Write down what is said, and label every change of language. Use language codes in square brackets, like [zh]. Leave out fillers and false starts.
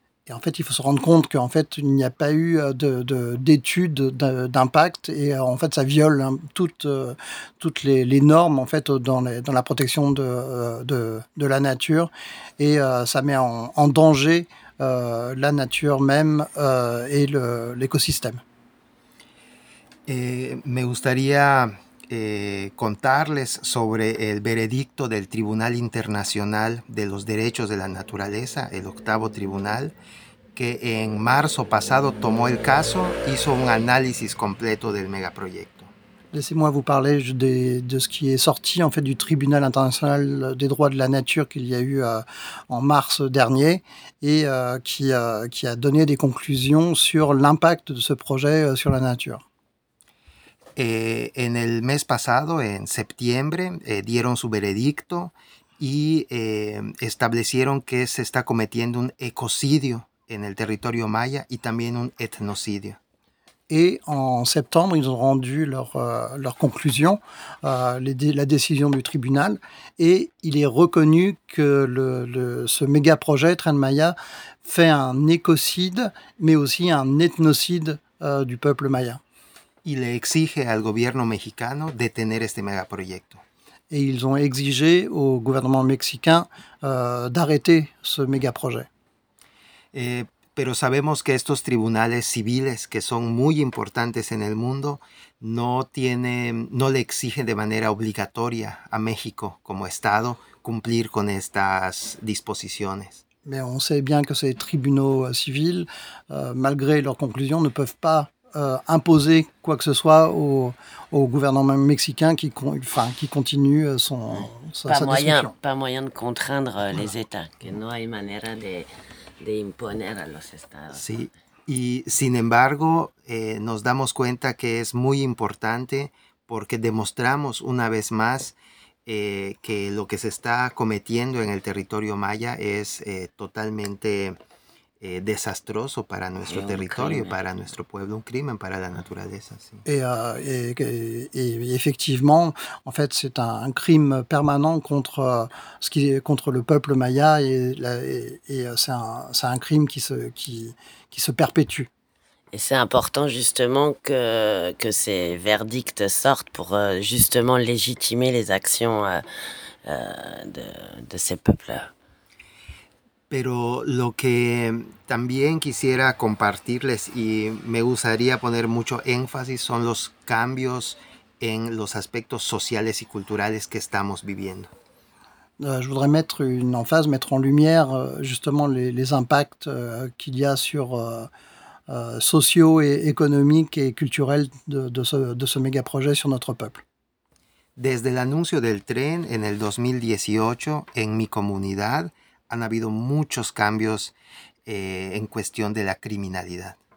[fr] Et en fait, il faut se rendre compte qu'en fait, il n'y a pas eu d'études d'impact et en fait, ça viole toutes les normes en fait dans la protection de la nature et ça met en danger la nature même et l'écosystème. [es] Me gustaría contarles sobre el veredicto del Tribunal Internacional de los Derechos de la Naturaleza, el octavo tribunal, que en marzo pasado tomó el caso, hizo un análisis completo del megaproyecto. [fr] Laissez-moi vous parler de ce qui est sorti en fait du Tribunal International des Droits de la Nature qu'il y a eu en mars dernier et qui a donné des conclusions sur l'impact de ce projet sur la nature. [es] En el mes pasado, en septiembre, dieron su veredicto y establecieron que se está cometiendo un ecocidio en el territorio maya y también un etnocidio. [fr] Et en septembre, ils ont rendu leur conclusion, la décision du tribunal, et il est reconnu que ce méga projet Tren Maya fait un écocide, mais aussi un ethnocide du peuple maya. [es] Y le exige al gobierno mexicano detener este megaproyecto. [fr] Et ils ont exigé au gouvernement mexicain d'arrêter ce méga projet. [es] Pero sabemos que estos tribunales civiles, que son muy importantes en el mundo, no le exigen de manera obligatoria a México como Estado cumplir con estas disposiciones. [fr] Mais on sait bien que ces tribunaux civils, malgré leurs conclusions, ne peuvent pas imposer quoi que ce soit au gouvernement mexicain qui continue sa discussion. Pas moyen de contraindre les États, [es] que no hay manera de imponer a los estados. Sí, y sin embargo, nos damos cuenta que es muy importante porque demostramos una vez más que lo que se está cometiendo en el territorio maya es totalmente desastroso para nuestro territorio, crimen. Para nuestro pueblo, un crimen para la naturaleza. Sí. Y efectivamente, en fait, c'est un crime permanent contre le peuple maya c'est un crime qui se perpétue. [fr] Et c'est important justement que ces verdicts sortent pour justement légitimer les actions de ces peuples. [es] Pero lo que también quisiera compartirles y me gustaría poner mucho énfasis son los cambios en los aspectos sociales y culturales que estamos viviendo. [fr] Je voudrais mettre une emphase, mettre en lumière justement les impacts qu'il y a sur sociaux et économiques et culturels de ce méga projet sur notre peuple. [es] Desde el anuncio del tren en el 2018 en mi comunidad han habido muchos cambios en cuestión de la criminalidad.